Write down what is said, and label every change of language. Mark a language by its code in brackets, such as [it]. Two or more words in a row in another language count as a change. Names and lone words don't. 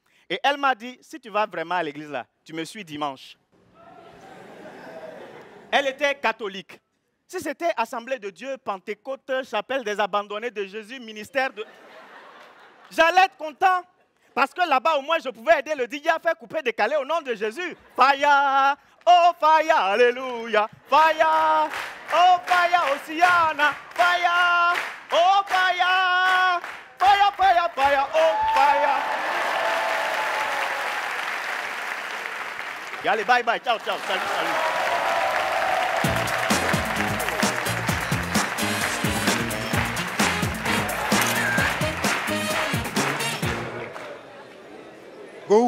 [fr] Et elle m'a dit, si tu vas vraiment à l'église là, tu me suis dimanche. Elle était catholique. Si c'était Assemblée de Dieu, Pentecôte, Chapelle des Abandonnés de Jésus, ministère de... J'allais être content. Parce que là-bas, au moins, je pouvais aider le DJ à faire couper décaler au nom de Jésus. [en] Fire, oh fire, alléluia. Fire, oh fire, Oceana. Fire, oh fire. Fire, fire, fire, oh fire. [fr] Et allez, [en] bye bye, [it] ciao, ciao, [fr] salut, salut. Go.